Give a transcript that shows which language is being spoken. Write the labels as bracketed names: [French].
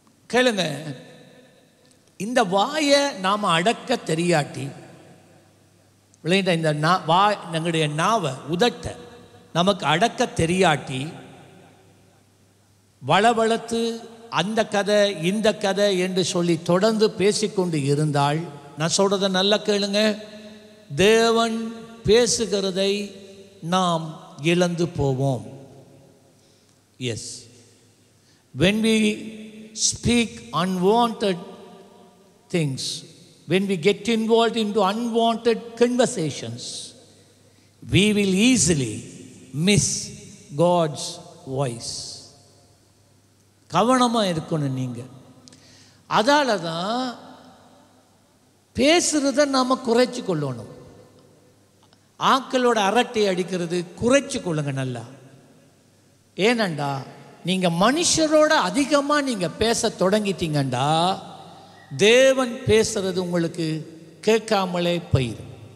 [Tamil] கேளுங்க, இந்த வாயை நாம அடக்க தெரியாட்டி, இந்த நம்முடைய நாவை உதட்ட நமக்கு அடக்க தெரியாட்டி வளவளத்து அந்த கதை இந்த கதை என்று சொல்லி தொடர்ந்து பேசிக்கொண்டு இருந்தால், நான் சொல்றதை நல்லா கேளுங்க, தேவன் பேசுகிறதை நாம் இழந்து போவோம். [English] Yes, when we speak unwanted things, when we get involved into unwanted conversations, we will easily miss God's voice. [Tamil] கவனமாக இருக்கணும். நீங்கள் அதால தான் பேசுகிறத நாம் குறைச்சி கொள்ளணும். ஆக்களோட அரட்டை அடிக்கிறது குறைச்சி கொள்ளுங்க நல்லா. ஏனண்டா நீங்கள் மனுஷரோட அதிகமாக நீங்கள் பேச தொடங்கிட்டீங்கண்டா தேவன் பேசுறது உங்களுக்கு கேட்காமலே போயிடும்.